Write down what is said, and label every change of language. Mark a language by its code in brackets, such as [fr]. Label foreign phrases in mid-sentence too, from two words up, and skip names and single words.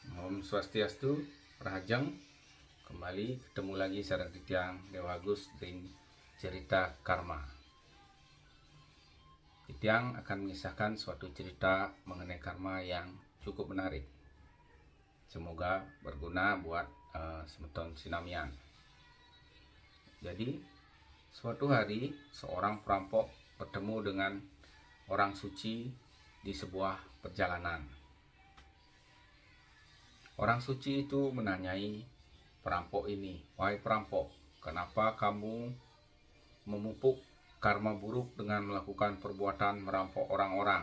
[ban] Om Swastiastu, Rahajeng. [id] Kembali ketemu lagi [ban] sareng Titiang [id] Dewa Agus dengan cerita karma. Titiang akan mengisahkan suatu cerita mengenai karma yang cukup menarik. Semoga berguna buat [ban] semeton sinamian. [id] Jadi, suatu hari seorang perampok bertemu dengan orang suci di sebuah perjalanan. Orang suci itu menanyai perampok ini, "Wahai perampok, kenapa kamu memupuk karma buruk dengan melakukan perbuatan merampok orang-orang?"